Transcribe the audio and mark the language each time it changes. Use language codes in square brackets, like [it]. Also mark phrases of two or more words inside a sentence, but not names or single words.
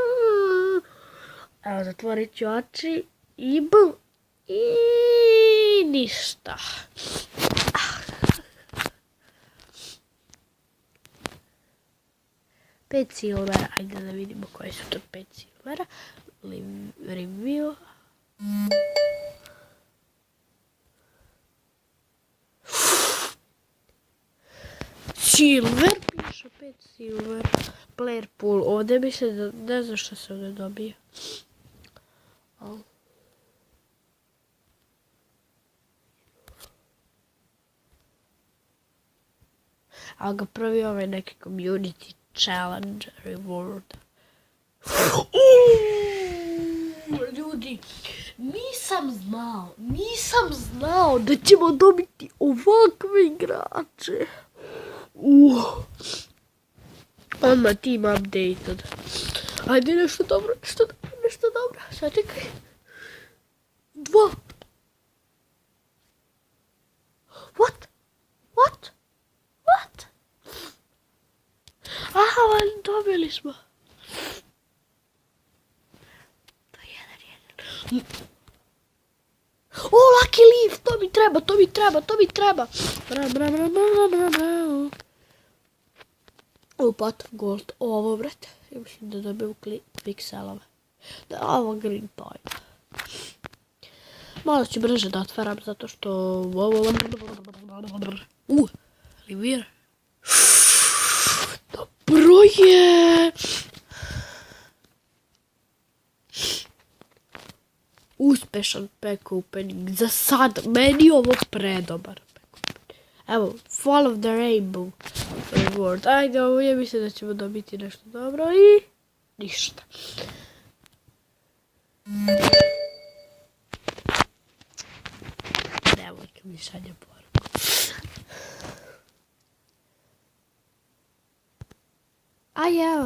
[hr] Evo, zatvorit ću oči i bum. I ništa. Pet silvera, ajde da vidimo koje su to 5 silvera. [en] Review. Silver, piše 5 silver. Player pool, [hr] ovdje bi se, ne znam što se ovdje dobije. Ali ga prvi ovaj neki [en] community challenge reward. [hr] Ljudi, nisam znao da ćemo dobiti ovakve igrače. [en] Odmah team updated. [hr] Ajde nešto dobro. Sad čekaj. [en] 2. What? [hr] Aha, ali dobili smo. To je 1-1. Lucky Leaf, to mi treba. Pot of gold, ovo brate. Ja mislim da dobijem pikselove. Da, ovo [en] green point. [hr] Malo ću brže da otvaram zato što... Livir. Dobro je! Uspešan [en] pack opening. [hr] Za sad, meni je ovo predobar [en] pack opening. [hr] Evo, Fall of the Rainbow reward. Ajde, ovo je mislim da ćemo dobiti nešto dobro i... Ništa. Devojka mi šalje poruku. Aj, evo.